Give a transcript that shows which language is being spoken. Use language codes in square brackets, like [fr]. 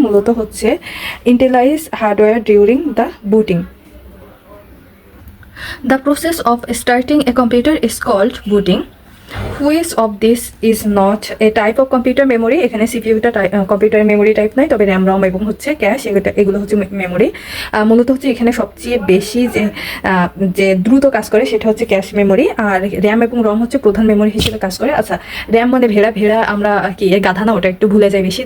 [bn] মূলত হচ্ছে [en] Initialize hardware during the booting. The process of starting a computer is called booting. Which of this is not a type of computer memory? [bn] এখানে সিপিইউটা computer memory type নাই, তবে RAM ROM এবং হচ্ছে cash এগুলো হচ্ছে memory. মূলত হচ্ছে এখানে সবচেয়ে বেশি যে দ্রুত কাজ করে সেটা হচ্ছে ক্যাশ মেমোরি, আর র্যাম এবং রম হচ্ছে প্রধান মেমোরি হিসেবে কাজ করে। আচ্ছা, র্যাম মানে ভেড়া আমরা কি গাধা না, ওটা একটু ভুলে যায় বেশি।